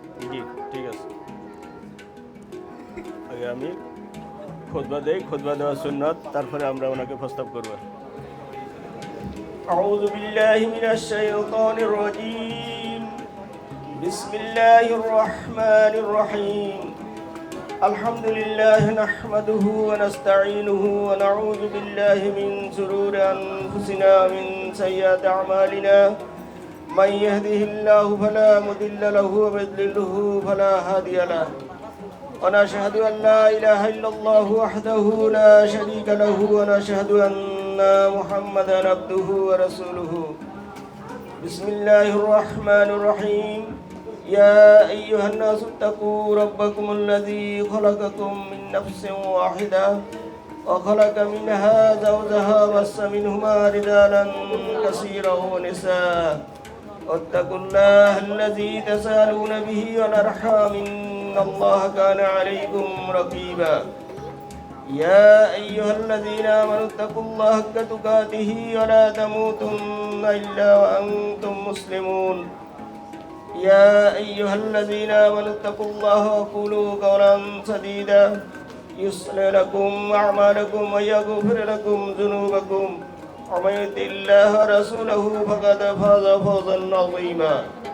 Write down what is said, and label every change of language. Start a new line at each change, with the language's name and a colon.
Bangla: জি ঠিক আছে। আগে আমি খুতবা দেই, খুতবা দেওয়া সুন্নাত, তারপরে আমরা ওনাকে প্রস্তাব করব।
Arabic: أعوذ بالله من الشيطان الرجيم بسم الله الرحمن الرحيم الحمد لله نحمده ونستعينه ونعوذ بالله من شرور أنفسنا ومن سيئات أعمالنا من يهده الله فلا مضل له ومن يضلله فلا هادي له ونشهد أن لا إله إلا الله وحده لا شريك له ونشهد أن محمدا عبده ورسوله بسم الله الرحمن الرحيم يا أيها الناس اتقوا ربكم الذي خلقكم من نفس واحدة وخلق منها زوجها وبث منهما رجالا كثيرا ونساء واتقوا الله الذي تسألون به والأرحام إن الله كان عليكم رقيبا يا أيها الذين آمنوا اتقوا الله حق تقاته ولا تموتن إلا وأنتم مسلمون يا أيها الذين آمنوا اتقوا الله وقولوا قولا سديدا يصلح لكم أعمالكم ويغفر لكم ذنوبكم ومن يطع الله ورسوله فقد فاز فوزا عظيما